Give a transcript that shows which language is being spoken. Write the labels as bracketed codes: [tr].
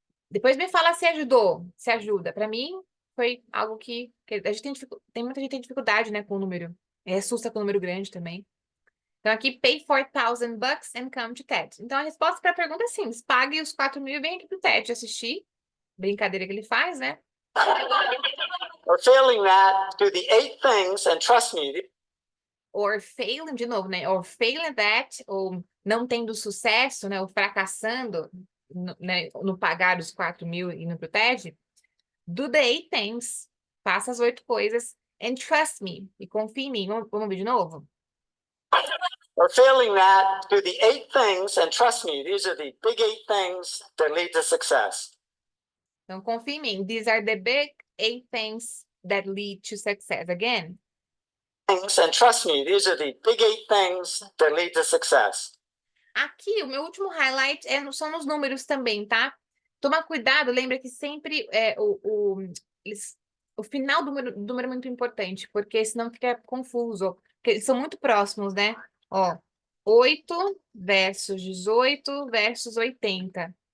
[pt] Depois me fala se ajudou, se ajuda. Para mim, foi algo que a gente tem muita gente tem dificuldade, né, com o número. Assusta com o número grande também. Então, aqui, [en] pay $4,000 and come to TED. [pt] Então, a resposta para a pergunta é simples. Pague os 4.000 e vem aqui pro TED assistir. Brincadeira que ele faz, né? [en] Or failing that, do the 8 things, and trust me, Or failing, [pt] de novo, né? [en] Or failing that, [pt] ou não tendo sucesso, né? Ou fracassando no pagar os 4.000 e no pro TED. [en] Do the 8 things. [pt] Faça as 8 coisas. [en] And trust me. [pt] E confie em mim. Vamos ver de novo? [en] or failing that, do the 8 things, and trust me, these are the big 8 things that lead to success. [pt] Então, confie em mim. [en] These are the big 8 things that lead to success. Again. Things, and trust me, these are the big 8 things that lead to success. [pt] Aqui, o meu último highlight são nos números também, tá? Toma cuidado, lembra que sempre o final do número é muito importante, porque senão fica confuso. Porque eles são muito próximos, né? Ó, 8 versus 18 versus 80.